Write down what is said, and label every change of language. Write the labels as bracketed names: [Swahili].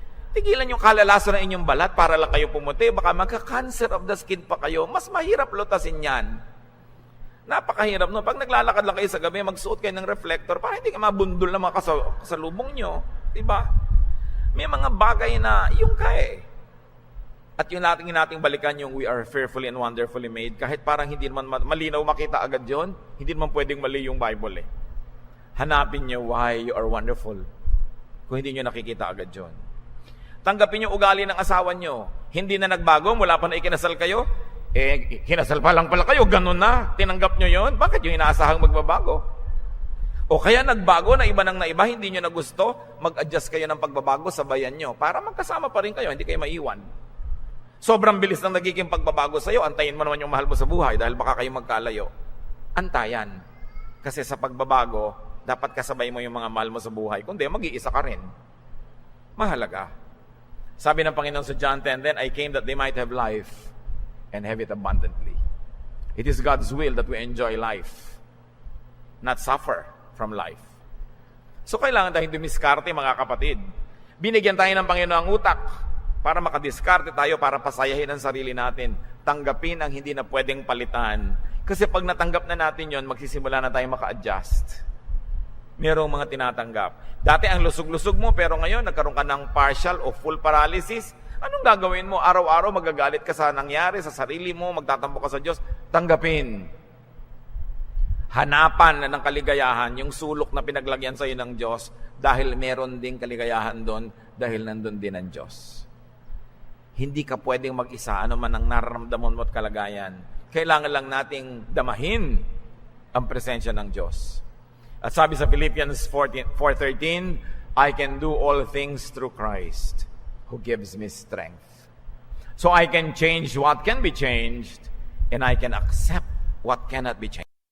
[Filipino] Tigilan yung kalalaso ng inyong balat para lang kayo pumuti. Baka magka- [English] cancer of the skin [Filipino] pa kayo. Mas mahirap lutasin yan. Napakahirap no. Pag naglalakad lang kayo sa gabi, magsuot kayo ng reflector para hindi ka mabundol na mga kasalubong nyo. Diba? May mga bagay na yung kaya. At yung nating balikan yung [English] we are fearfully and wonderfully made. [Filipino] Kahit parang hindi naman malinaw makita agad yon, hindi naman pwedeng mali yung Bible eh. Hanapin nyo [English] why you are wonderful. [Filipino] Kung hindi nyo nakikita agad yon. Tanggapin yung ugali ng asawa nyo. Hindi na nagbago mula pa na ikinasal kayo. Kinasal pa lang pala kayo, ganun na. Tinanggap nyo yon. Bakit yung inaasahang magbabago? O kaya nagbago na iba ng naiba, hindi nyo na gusto, mag-adjust kayo ng pagbabago, sabayan nyo, para magkasama pa rin kayo, hindi kayo maiwan. Sobrang bilis ng nagiging pagbabago sa'yo, antayin mo naman yung mahal mo sa buhay dahil baka kayo magkalayo. Antayan. Kasi sa pagbabago, dapat kasabay mo yung mga mahal mo sa buhay. Kundi, mag-iisa ka rin. Mahalaga. Sabi ng Panginoon sa John 10, [English] "Then I came that they might have life and have it abundantly." It is God's will that we enjoy life, not suffer from life. [Filipino] So kailangan tayong dumiskarte, mga kapatid. Binigyan tayo ng Panginoon ang utak para makadiskarte tayo, para pasayahin ang sarili natin. Tanggapin ang hindi na pwedeng palitan. Kasi pag natanggap na natin yon, magsisimula na tayo maka-adjust. Merong mga tinatanggap. Dati ang lusog-lusog mo, pero ngayon nagkaroon ka ng partial o full paralysis. Anong gagawin mo? Araw-araw magagalit ka sa nangyari, sa sarili mo, magtatampo ka sa Diyos. Tanggapin. Hanapan ng kaligayahan, yung sulok na pinaglagyan sa iyo ng Diyos, dahil meron ding kaligayahan doon, dahil nandun din ang Diyos. Hindi ka pwedeng mag-isa, ano man ang nararamdaman mo at kalagayan. Kailangan lang nating damahin ang presensya ng Diyos. At sabi sa Philippians 4:13, [English] "I can do all things through Christ who gives me strength." So I can change what can be changed, and I can accept what cannot be changed.